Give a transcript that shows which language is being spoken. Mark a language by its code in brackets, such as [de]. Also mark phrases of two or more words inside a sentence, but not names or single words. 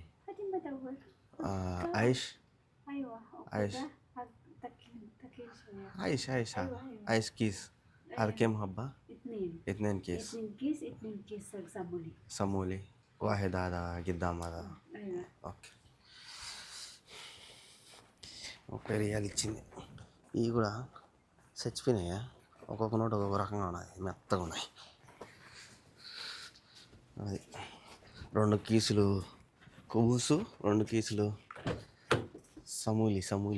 [ar] ادي مدور عيش ايوه عيش تكيل شويه عيش أيوة. عيش كيس. هذا كم حبة؟ 2 2 كيس 2 كيس صامولي صامولي. واحد هذا قدام هذا. ايوه [te] ఓకే. 30 రియాలు ఇచ్చింది. ఇవి కూడా చచ్చిపోయినాయా? ఒక్కొక్క నోట్ ఒక్కొక్క రకంగా ఉన్నాయి, మెత్తగా ఉన్నాయి. అది 2 కీసులు కుబూసు, 2 కీసులు సమూలి.